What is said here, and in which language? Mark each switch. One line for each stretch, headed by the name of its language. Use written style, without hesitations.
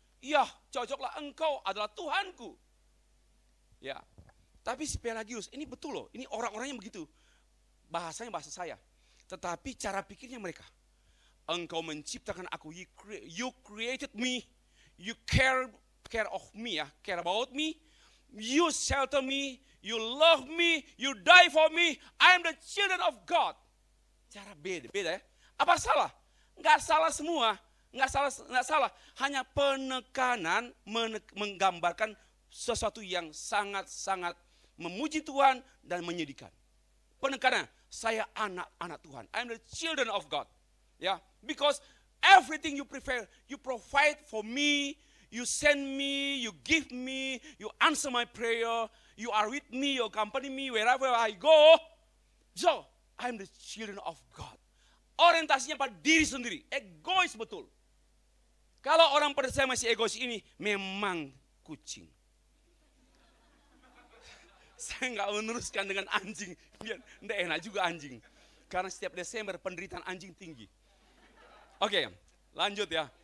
Indonesian: Ya, cocoklah, engkau adalah Tuhanku. Ya, tapi si Pelagius, ini betul loh, ini orang-orangnya begitu. Bahasanya bahasa saya. Tetapi cara pikirnya mereka. Engkau menciptakan aku,
English: you created me, you care of me, care about me, you shelter me, you love me, you die for me, I am the children of God.
Indonesian: Cara beda ya. Apa salah? Enggak salah semua, enggak salah. Hanya penekanan menggambarkan sesuatu yang sangat-sangat memuji Tuhan dan menyedihkan. Penekanan, saya anak-anak Tuhan.
English: I am the children of God. Ya, because everything you provide for me, you send me, you give me, you answer my prayer, you are with me, you accompany me wherever I go. So, I am the children of God.
Indonesian: Orientasinya pada diri sendiri, egois betul. Kalau orang percaya masih egois ini, memang kucing. Saya nggak meneruskan dengan anjing, nggak enak juga anjing. Karena setiap Desember penderitaan anjing tinggi. Oke, lanjut ya.